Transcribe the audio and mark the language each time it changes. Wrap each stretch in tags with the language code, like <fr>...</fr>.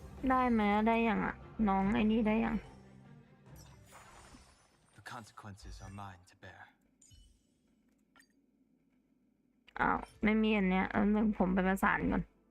<th>ได้ไหมได้ยังอ่ะน้องไอ้นี่ได้ยัง</th> <en>The consequences are mine to bear.</en> <th>อ้าวไม่มีอันเนี้ยนึงผมไปประสานก่อน</th>